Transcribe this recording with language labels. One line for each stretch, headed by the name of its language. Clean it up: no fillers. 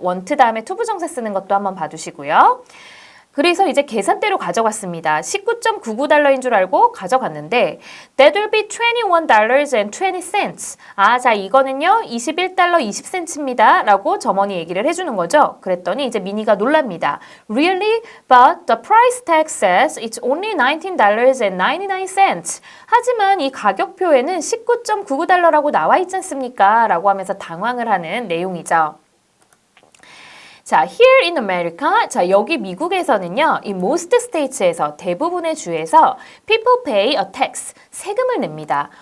Korean: want 다음에 to 부정사 쓰는 것도 한번 봐두시고요. 그래서 이제 계산대로 가져갔습니다. $19.99인 줄 알고 가져갔는데
English: That will be $21.20.
Korean: 자, 이거는요. $21 20센트입니다. 라고 점원이 얘기를 해주는 거죠. 그랬더니 이제 미니가 놀랍니다.
English: Really? But the price tag says it's only $19.99.
Korean: 하지만 이 가격표에는 $19.99라고 나와 있지 않습니까? 라고 하면서 당황을 하는 내용이죠. 자,
English: here in America,
Korean: 자, 여기 미국에서는요, 이
English: most states
Korean: 에서 대부분의 주에서
English: people pay a tax,
Korean: 세금을 냅니다.